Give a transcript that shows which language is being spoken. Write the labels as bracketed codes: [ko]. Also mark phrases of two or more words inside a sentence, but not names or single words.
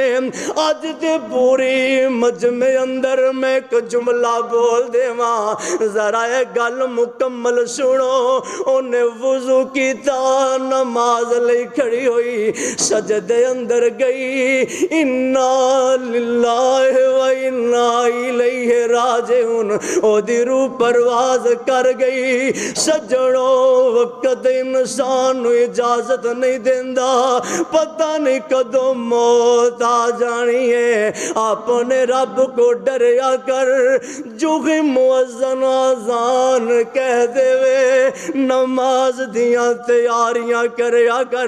[pa] ਅੱਜ ਤੇ ਪੂਰੀ ਮਜਮੇ ਅੰਦਰ ਮੈਂ ਇੱਕ ਜੁਮਲਾ ਬੋਲ ਦੇਵਾਂ, ਜ਼ਰਾ ਇਹ ਗੱਲ ਮੁਕੰਮਲ ਸੁਣੋ। ਉਹਨੇ ਵਜ਼ੂ ਕੀਤਾ, ਨਮਾਜ਼ ਲਈ ਖੜੀ ਹੋਈ, ਸਜਦੇ ਅੰਦਰ ਗਈ, [ar] إنا لله وإنا إليه راجعون. [pa] ਉਹਦੀ ਰੂਹ ਪਰਵਾਜ਼ ਕਰ ਗਈ। ਸੱਜਣੋਂ ਵਕਤ ਇਨਸਾਨ ਨੂੰ ਇਜਾਜ਼ਤ ਨਹੀਂ ਦੇਂਦਾ, ਪਤਾ ਨਹੀਂ ਕਦੋਂ ਮੌਤ ਆ ਜਾਣੀ ਹੈ। ਅਪਣੇ ਰੱਬ ਕੋ ਡਰਿਆ ਕਰ, ਜੋ ਹੀ ਮੁਅੱਜ਼ਨ ਅਜ਼ਾਨ ਕਹਿ ਦੇਵੇ, ਨਮਾਜ਼ ਦੀਆਂ ਤਿਆਰੀਆਂ ਕਰਿਆ ਕਰ।